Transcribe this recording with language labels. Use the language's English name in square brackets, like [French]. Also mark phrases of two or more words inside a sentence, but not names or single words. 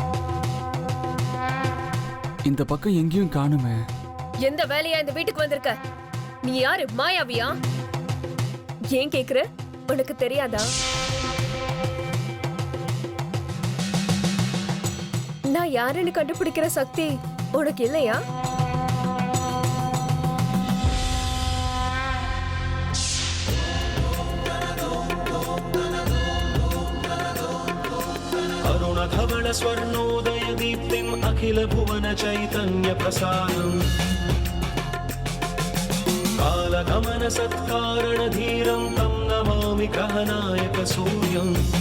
[Tamil] இந்த பக்கம் எங்கேயும் காணுமே. எந்த வேலையா இந்த வீட்டுக்கு வந்திருக்க? நீ யாரு? மாயாவியா? ஏன் கேக்குற? உனக்கு தெரியாதா? நான் யாருன்னு கண்டுபிடிக்கிற சக்தி உனக்கு இல்லையா? [Sanskrit] अरुणधवल स्वर्णोदय दीप्तिम् अखिल भुवन चैतन्य प्रसादम् कालगमन सत्कारण धीरं तं नमामि ग्रहनायक सूर्यम्